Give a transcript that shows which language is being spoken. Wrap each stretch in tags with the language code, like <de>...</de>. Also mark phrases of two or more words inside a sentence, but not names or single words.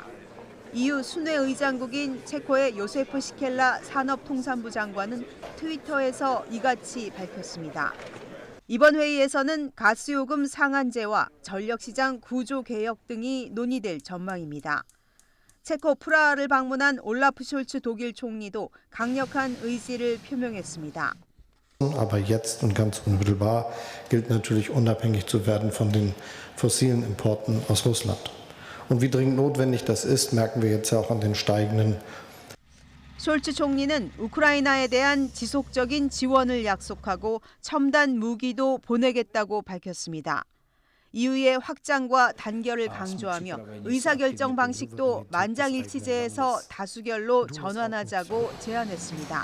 <ko>EU 순회의장국인 체코의 요세프 시켈라 산업통상부 장관은 트위터에서 이같이 밝혔습니다. 이번 회의에서는 가스요금 상한제와 전력시장 구조 개혁 등이 논의될 전망입니다. 체코 프라하를 방문한 올라프 숄츠 독일 총리도 강력한 의지를 표명했습니다.</ko> <de>Aber jetzt und ganz unmittelbar gilt natürlich unabhängig zu werden von den fossilen Importen aus Russland. Und wie dringend notwendig das ist, merken wir jetzt ja auch an den steigenden.</de> <ko>숄츠 총리는 우크라이나에 대한 지속적인 지원을 약속하고 첨단 무기도 보내겠다고 밝혔습니다. EU의 확장과 단결을 강조하며 의사결정 방식도 만장일치제에서 다수결로 전환하자고 제안했습니다.</ko>